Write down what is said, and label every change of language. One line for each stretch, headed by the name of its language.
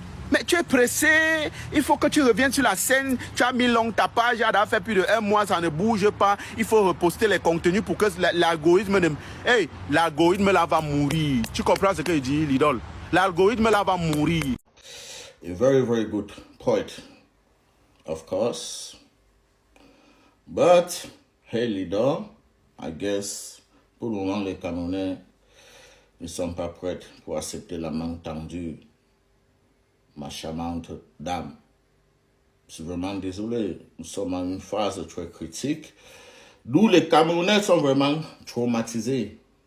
French: Mais tu es pressé, il faut que tu reviennes sur la scène, tu as mis long ta page, ça a fait plus de 1 mois, ça ne bouge pas, il faut reposter les contenus pour que l'algorithme hey, l'algorithme là va mourir. Tu comprends ce que je dis, l'idole? L'algorithme là va mourir.
English: A very, very good point, of course. But, hey, leader, I guess,
French: pour le moment, les Camerounais ne sont pas prêts pour accepter la main tendue, ma charmante dame. Je suis vraiment désolé. Nous sommes en une phase très critique, d'où les Camerounais sont vraiment traumatisés.